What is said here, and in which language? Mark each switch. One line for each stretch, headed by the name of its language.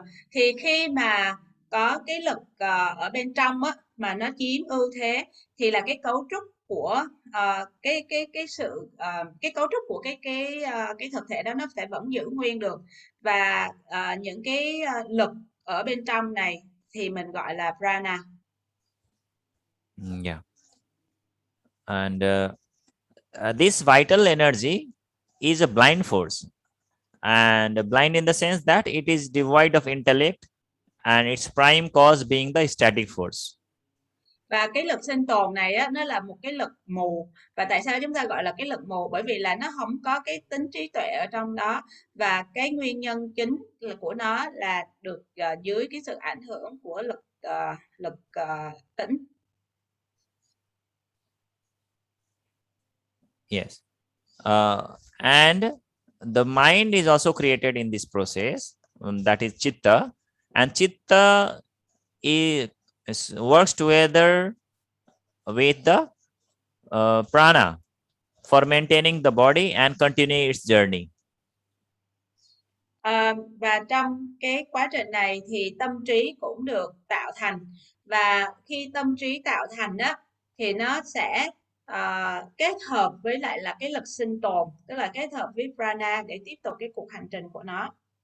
Vietnamese: Thì khi mà có cái lực ở bên trong á, mà nó chiếm ưu thế, thì là cái cấu trúc của cái cấu trúc của cái thực thể đó nó sẽ vẫn giữ nguyên được, và những cái lực ở bên trong này thì mình gọi là prana.
English: Yeah. And this vital energy is a blind force, and blind in the sense that it is devoid of intellect, and its prime cause being the static force.
Vietnamese: Và cái lực sinh tồn này á, nó là một cái lực mù. Và tại sao chúng ta gọi là cái lực mù? Bởi vì là nó không có cái tính trí tuệ ở trong đó, và cái nguyên nhân chính của nó là được dưới cái sự ảnh hưởng của lực tĩnh.
English: Yes. And the mind is also created in this process, that is chitta, and chitta works together with the prana for maintaining the body and continue its journey.
Vietnamese: Và trong cái quá trình này thì tâm trí cũng được tạo thành, và khi tâm trí tạo thành á, thì nó sẽ kết hợp với lại là cái lực sinh tồn, tức là kết hợp với prana để tiếp tục cái cuộc hành trình của nó.